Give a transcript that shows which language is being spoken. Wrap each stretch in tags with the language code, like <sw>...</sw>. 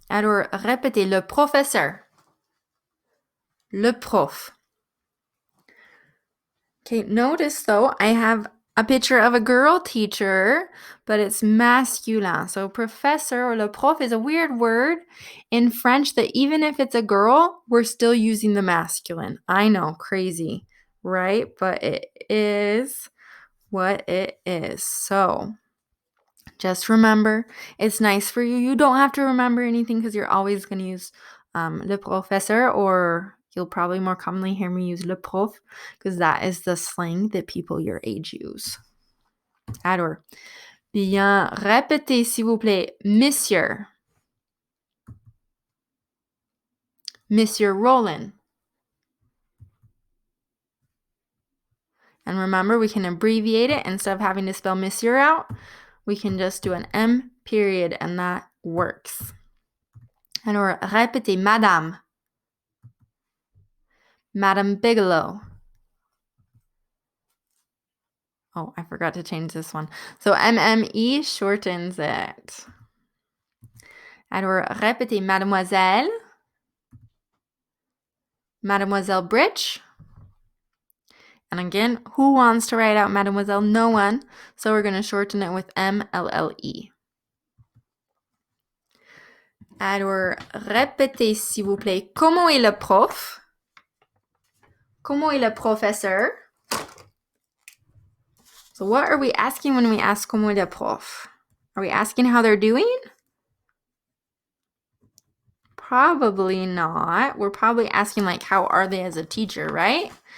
<fr>Alors, répétez le professeur. Le prof.</fr> <en>Okay, notice though, I have a picture of a girl teacher, but it's masculine. So professor or le prof is a weird word in French that even if it's a girl, we're still using the masculine. I know, crazy, right? But it is what it is. So just remember, it's nice for you. You don't have to remember anything because you're always going to use le professeur, or you'll probably more commonly hear me use le prof because that is the slang that people your age use.</en> <fr>Alors, bien répétez s'il vous plaît, Monsieur. Monsieur Roland.</fr> <en>And remember, we can abbreviate it. Instead of having to spell Monsieur out, we can just do an M period, and that works.</en> <fr>Alors, répétez Madame. Madame Bigelow.</fr> <en>Oh, I forgot to change this one. So MME shortens it.</en> <fr>Alors, répétez Mademoiselle. Mademoiselle Bridge.</fr> <en>And again, who wants to write out Mademoiselle? No one. So we're going to shorten it with MLLE.</en> <fr>Alors, répétez s'il vous plaît. Comment est le prof? Comment est le professeur?</fr> <en>So what are we asking when we ask</en> <fr>comment est le prof?</fr> <en>Are we asking how they're doing? Probably not. We're probably asking like, how are they as a teacher, right?</en>